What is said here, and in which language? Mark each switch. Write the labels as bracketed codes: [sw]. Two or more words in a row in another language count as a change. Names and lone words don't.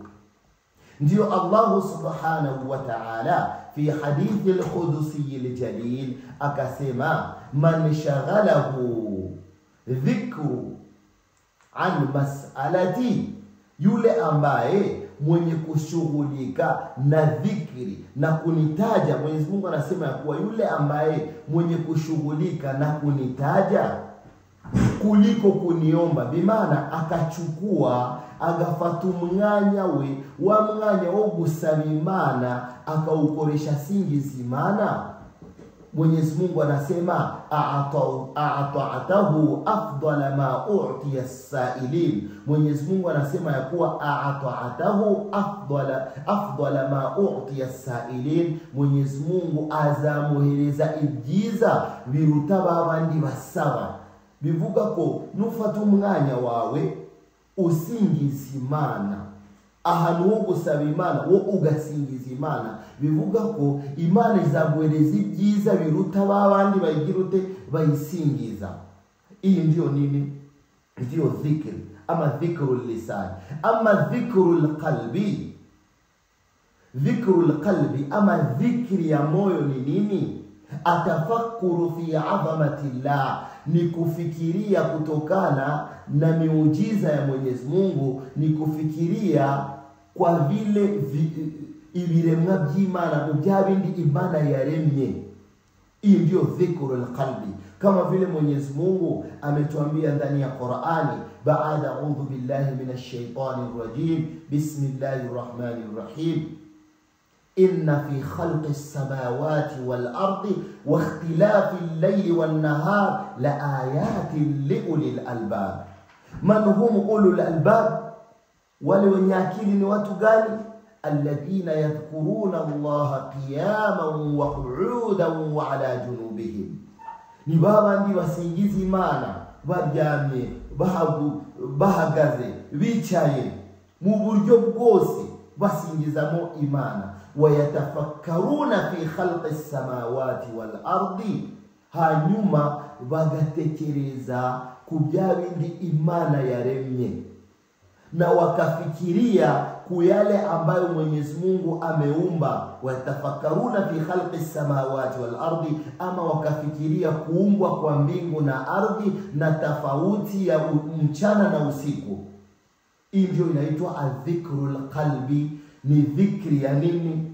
[sw] Ndio [ar] الله سبحانه وتعالى في الحديث القدسي الجليل [sw] akasema, [ar] من شغله ذكري عن مسألتي, [sw] yule ambaye mwenye kushughulika na dhikri na kunitaja. Mwenyezi Mungu anasema ya kuwa yule ambaye mwenye kushughulika na kunitaja kuliko kuniomba, bimaana akachukua [rw] agafatu mwanya wo gusaba Imana akaukoresha singiza Imana. [sw] Mwenyezi Mungu anasema [ar] أعطيته أفضل ما أعطي السائلين. [sw] Mwenyezi Mungu anasema ya kuwa [ar] أعطيته أفضل ما أعطي السائلين. [rw] Mwenyezi Mungu azamuhereza ibyiza birutaba abandi basaba. Bivuga ko nufata umwanya wawe usingiza Imana, ahantu ho gusaba Imana wo ugasingiza Imana, bivuga ko Imana izaguhereza ibyiza biruta abandi bayigirute bayisingiza. [sw] Iyi ndio nini? Ndio dhikri ama [ar] ذكر لسان. [sw] Ama [ar] ذكر قلب [sw] ama dhikri ya moyo ni nini? [ar] التفكر في عظمة الله, [sw] ni kufikiria kutokana na miujiza ya Mwenyezi Mungu, ni kufikiria kwa vile [rw] ibiremwa by'Imana mubyabindi Imana yaremye. [sw] Hii ndio [ar] ذكر القلب, [sw] kama vile Mwenyezi Mungu ametuambia ndani ya Qur'ani, [ar] بعد أعوذ بالله من الشيطان الرجيم بسم الله الرحمن الرحيم إن في خلق السماوات والأرض واختلاف الليل والنهار لآيات لأولي الألباب. من هم أولو الألباب? [sw] Wale wenye akili ni watu gani? [ar] الذين يذكرون الله قياما وقعودا وعلى جنوبهم. [rw] Ni babandi basingiza Imana baryamye, bahagaze, bicaye, mu buryo bwose basingizamo Imana. [ar] ويتفكرون في خلق السماوات والأرض, [rw] hanyuma bagatekereza ku byabindi Imana yaremye. [sw] na wakafikiria kuyale ambayo Mwenyezi Mungu ameumba, [ar] ويتفكرون في خلق سماوات والأرض, [sw] ama wakafikiria kuumbwa kwa mbingu na ardhi na tofauti ya mchana na usiku. Hii ndio inaitwa [ar] الذكر القلبي, [sw] ni dhikri ya nini?